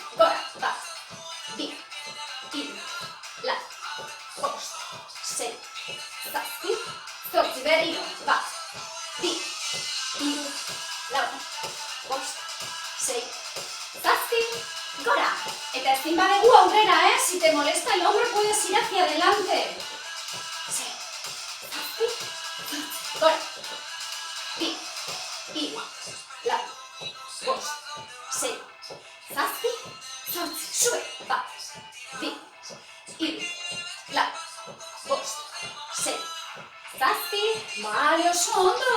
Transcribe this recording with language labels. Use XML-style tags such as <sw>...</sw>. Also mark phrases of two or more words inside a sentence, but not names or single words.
<eu>Gora, bat, bi, lau, bost, sei, zazpi, zortzi. Berriro, bat, bi, lau, bost, sei, zazpi, gora. Eta ezin badegu aurrera,</eu> <es>si te molesta el hombro puedes ir hacia adelante.</es> <eu>Sei, zazpi, zortzi, gora. Bi, lau, bost, sei, zazpi, zortzi. Sube, bat, bi, lau, bost, sei, zazpi, bale, oso ondo.</eu>